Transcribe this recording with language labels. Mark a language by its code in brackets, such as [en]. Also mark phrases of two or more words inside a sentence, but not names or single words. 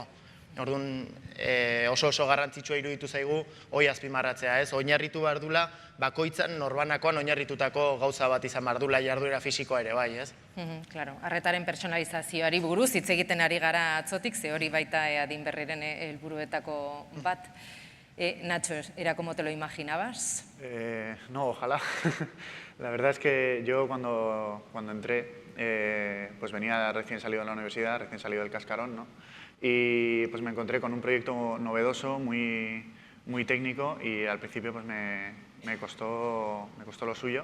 [eu] Orduan, oso garrantzitsua iruditu zaigu hoi azpimarratzea, ez? Oinarritu behar dula, bakoitzan norbanakoan oinarritutako gauza bat izan behar dula jarduera fisikoa ere, bai, ez? Claro, arretaren personalizazioari buruz hitz egiten ari gara atzotik, ze hori baita adin berriren helburuetako bat. [es] Nacho, ¿era como te lo imaginabas? No, ojalá. La verdad es que yo cuando entré, pues venía recién salido de la universidad, recién salido del cascarón, ¿no? Y pues me encontré con un proyecto novedoso, muy técnico, y al principio pues me costó lo suyo.